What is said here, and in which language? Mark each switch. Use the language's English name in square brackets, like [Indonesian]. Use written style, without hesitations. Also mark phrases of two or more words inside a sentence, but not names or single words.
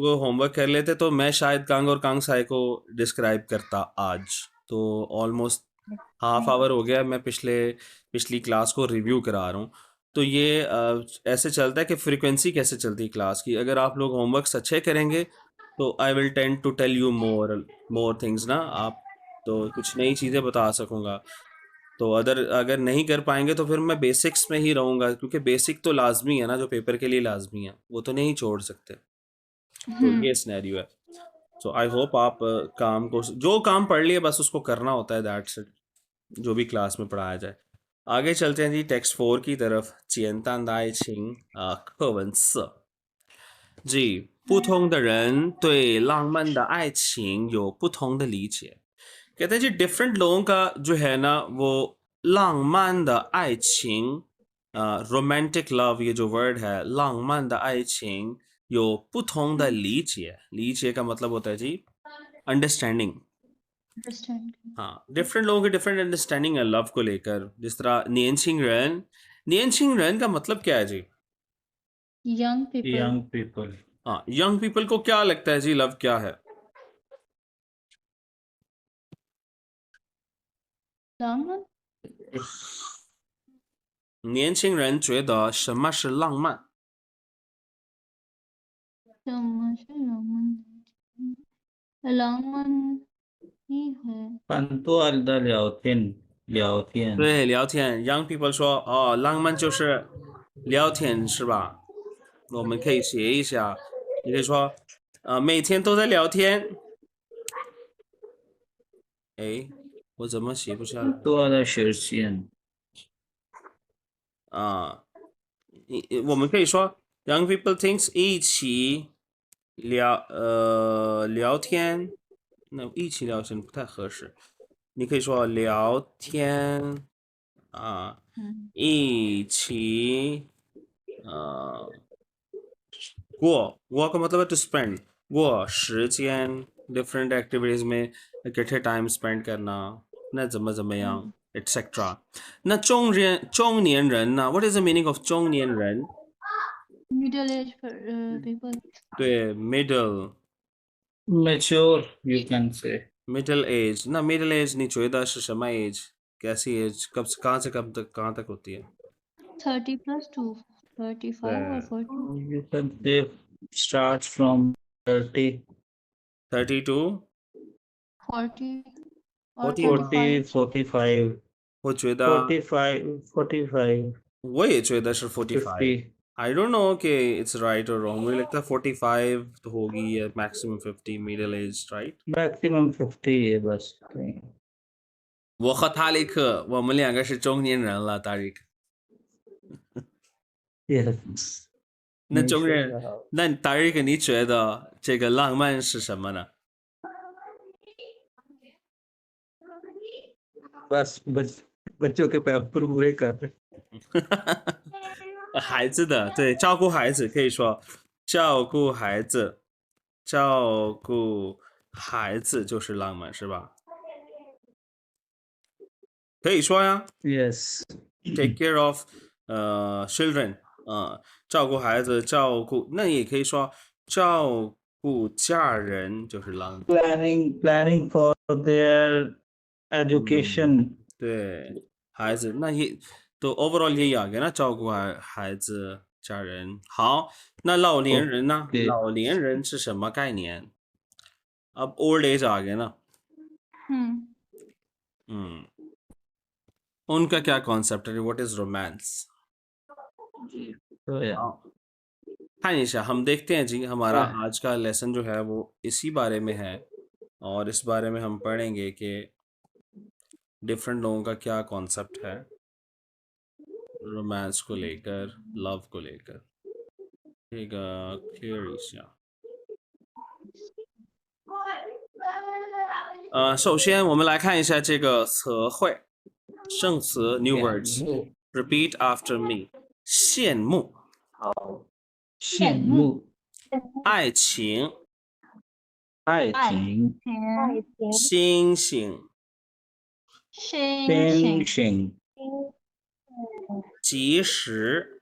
[Hindi] लोग होमवर्क कर लेते तो मैं शायद कांग और कांग साई को डिस्क्राइब करता आज। तो ऑलमोस्ट हाफ नहीं। आवर हो गया, मैं पिछली क्लास को रिव्यू करा रहा हूँ। तो ये ऐसे चलता है कि फ्रीक्वेंसी कैसे चलती है क्लास की। अगर आप लोग होमवर्क्स अच्छे करेंगे तो [English] I will tend to tell you more more things [Hindi] ना, आप तो कुछ नई चीज़ें बता सकूँगा। तो अगर अगर नहीं कर पाएंगे तो फिर मैं बेसिक्स में ही रहूँगा, क्योंकि बेसिक तो लाजमी है ना, जो पेपर के लिए लाजमी है वो तो नहीं छोड़ सकते। तो ये सिनेरियो है। [English] so I hope [Hindi] आप काम को, जो काम पढ़ लिए बस उसको करना होता है, [English] that's it, [Hindi] जो भी क्लास में पढ़ाया जाए। आगे चलते हैं जी टेक्स्ट 4 की तरफ। [Chinese] 简单的爱情课文4जी 不同的人对浪漫的爱情有不同的理解। [Hindi] कहते हैं जी डिफरेंट लोगों का जो है ना वो [Chinese] 浪漫的爱情, [English] romantic love, [Hindi] ये जो वर्ड है [Chinese] 浪漫的爱情有不同的理解, [Hindi] लीचिए का मतलब होता है जी अंडरस्टैंडिंग। अंडरस्टैंड। हाँ, डिफरेंट लोगों की डिफरेंट अंडरस्टैंडिंग है लव को लेकर। जिस तरह [Chinese] 年轻人 [Hindi] का मतलब क्या है जी? [English] young people. young people [Hindi] हाँ, [English] young people [Hindi] को क्या लगता है जी लव क्या है? [Chinese] 浪漫。年轻人觉得什么是浪漫？什么是浪漫？浪漫一会。很多的聊天对，聊天。 [English] Young people [Chinese] 说，哦，浪漫就是聊天，是吧？我们可以学一下。你可以说，每天都在聊天。哎，我怎么写不下来多的时间啊？我们可以说 ， [English] Young people thinks [Chinese] 一起聊天，那一起聊天不太合适。你可以说聊天啊，嗯。一起过 [Hindi] का मतलब है [English] to spend [Chinese] 过时间 [English] different activities [Hindi] में इकट्ठे [English] time spend [Hindi] करना [Chinese] 那怎么样 [Hindi] etc [Chinese] 那中年人呢 [English] what is the meaning of [Hindi] 中年人 [English] middle age people. [Chinese] 对 middle [English] Mature, you can say. middle age [Hindi] 那 [English] middle age [Chinese] 你觉得是什么 [Hindi] age कैसी एज कब से कब तक कहाँ तक होती है [English] 30 plus to 35 or 40. You can say starts from 30, 30 to 40 or 40 35. 45, [Chinese] 我觉得 [English] 45, [Chinese] 我也觉得是45 [English] 50. I don't know कि it's right or wrong [Hindi] मुझे लगता है 45 तो होगी या [English] maximum 50 middle age right [Hindi] Maximum 50 है बस. [Chinese] 我和塔利克我们两个是中年人了塔利克 [English] Yes. [Chinese] 那中没年说的好那塔利克你觉得这个浪漫是什么呢 [Hindi] बस बच्चों के पैपर पूरे कर रहे. [Chinese] 孩子的对照顾孩子可以说照顾孩子照顾孩子就是浪漫是吧可以说呀 [English] Yes. take care of children [Chinese] 照顾孩子照顾那也可以说照顾家人就是浪漫 [English] Planning for their education. [Chinese] 对孩子那也都 overall [Hindi] यही आ गया ना [Chinese] 照顾孩子家人好那老年人呢 [English] Okay. [Chinese] 老年人是什么概念 [Hindi] अब [English] old age [Hindi] आ गया ना उनका क्या कॉन्सेप्ट है [English] what is romance So yeah. [Hindi] हाँ निशा हम देखते हैं जी हमारा हाँ। आज का लेसन जो है वो इसी बारे में है और इस बारे में हम पढ़ेंगे कि डिफरेंट लोगों का क्या कॉन्सेप्ट है रोमांस को लेकर लव को लेकर ठीक है क्लियर ईशा [Chinese] 首先我们来看一下这个词汇生词 [English] new words repeat after me [Hindi] 羡慕 [Chinese] 羡慕爱情爱情星星星星及时